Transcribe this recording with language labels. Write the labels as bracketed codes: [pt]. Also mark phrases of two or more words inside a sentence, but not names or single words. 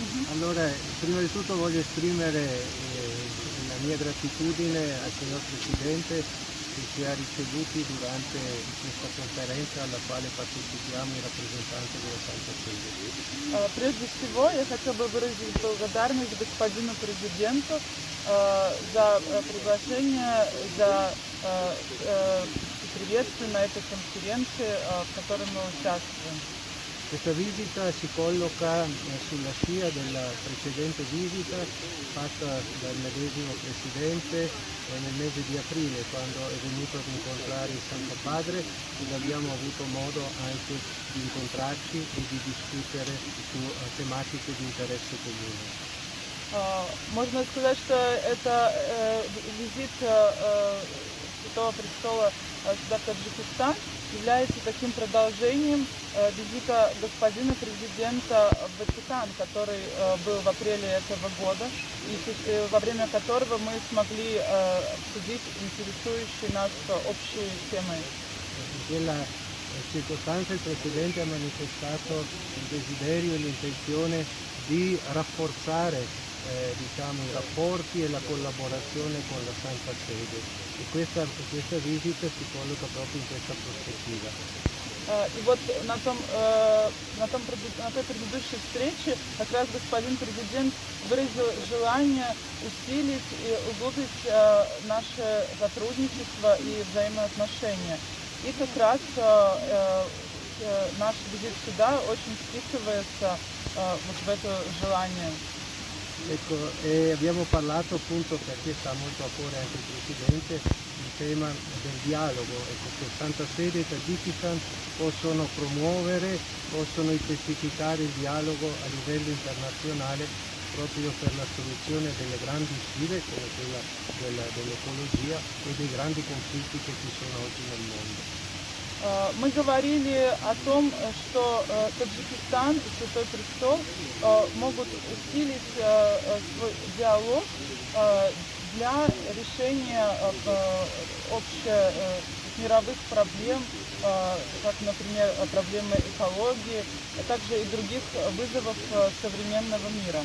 [it] Allora, prima di tutto voglio esprimere la mia gratitudine al signor Presidente che ci ha ricevuti durante questa conferenza alla quale partecipiamo in rappresentanza della Santa Sede. [ru] Прежде всего, я хотел бы выразить благодарность господину президенту за приглашение, за приветствие на этой конференции, в которой мы участвуем. [it] Questa visita si colloca sulla scia della precedente visita fatta dal medesimo Presidente nel mese di aprile, quando è venuto ad incontrare il Santo Padre, ed abbiamo avuto modo anche di incontrarci e di discutere su tematiche di interesse comune. [ru] Можно сказать, что это визит Святого Престола сюда, в Таджикистан, является таким продолжением визита господина президента в Ватикан, который был в апреле этого года, и во время которого мы смогли обсудить интересующие нас общие темы. [it] In quella circostanza il Presidente ha manifestato il desiderio e l'intenzione di rafforzare i rapporti e la collaborazione con la Santa Sede, e questa visita si colloca proprio in questa prospettiva. [ru] И вот на той предыдущей встрече как раз господин президент выразил желание усилить и углубить наше сотрудничество и взаимоотношения. И как раз наш визит сюда очень вписывается вот в это желание. [it] Ecco, abbiamo parlato appunto, perché sta molto a cuore anche il Presidente, il tema del dialogo, ecco, che Santa Sede e Tagikistan possono promuovere, possono intensificare il dialogo a livello internazionale proprio per la soluzione delle grandi sfide come quella dell'ecologia e dei grandi conflitti che ci sono oggi nel mondo. [ru] Мы говорили о том, что Таджикистан и Святой Престол могут усилить свой диалог для решения общемировых проблем, как, например, проблемы экологии, а также и других вызовов современного мира.